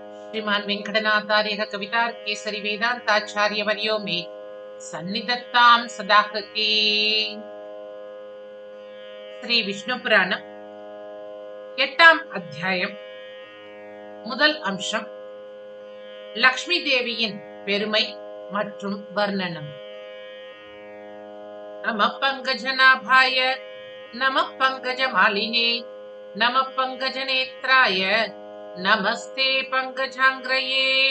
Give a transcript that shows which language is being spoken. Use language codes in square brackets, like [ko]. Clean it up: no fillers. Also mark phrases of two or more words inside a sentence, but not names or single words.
[sa] श्रीमान वेंकटनाथार्य कवितार्केसरी वेदांताचार्य वर्यो मे सन्निधत्तां सदा कृते। [ta] ஸ்ரீ விஷ்ணு புராணம் 8ஆம் அத்தியாயம். முதல் அம்சம் லக்ஷ்மி தேவியின் பெருமை மற்றும் வர்ணனம். [sa] नम पङ्कजनाभाय नम पङ्कजमालिने नम पङ्कजनेत्राय नमस्ते पङ्कजाङ्घ्रये.